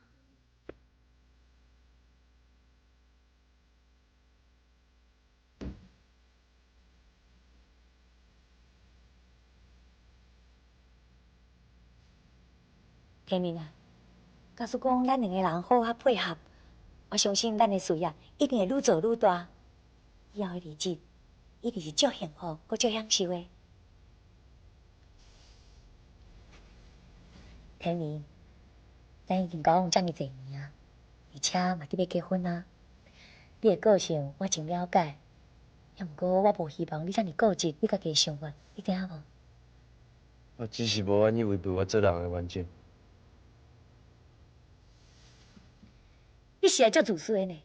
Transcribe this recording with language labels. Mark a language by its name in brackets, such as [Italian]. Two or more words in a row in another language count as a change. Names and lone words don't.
[Min Nan Chinese] 天明啊，假使讲咱两个人好好配合，我相信咱的事业一定会愈做愈大。以后的日子一定是足幸福，搁足享受的。天明，咱已经交往这么侪年啊，而且嘛伫要结婚啊。你的个性我真了解，也毋过我无希望你这么固执，你家己的想法，你知影无？我只是无愿意违背我做人的原则。你是会足自私的呢？